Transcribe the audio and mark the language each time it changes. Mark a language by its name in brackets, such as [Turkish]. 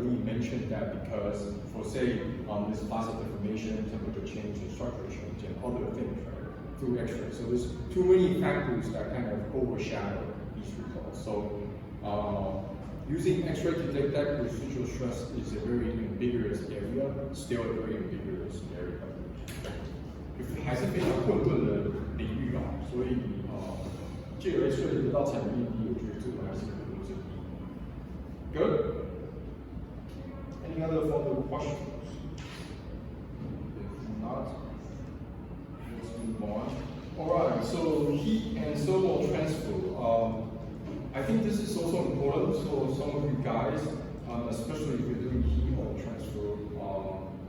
[English] Lee mentioned that because for say this plastic deformation, temperature change, and structure change, and other things, right, through X-ray. So there's too many factors that kind of overshadow these results. So using X-ray to detect residual stress is a very ambiguous area, still a very ambiguous area. [Chinese] 还是非常混沌的领域啊，所以借由 X-ray 得到产品力，我觉得这个还是可能之一。 [English] Good. Any other further questions? If not, let's move on. All right. So heat and thermal transfer. I think this is also important for some of you guys, especially if you're doing heat or transfer.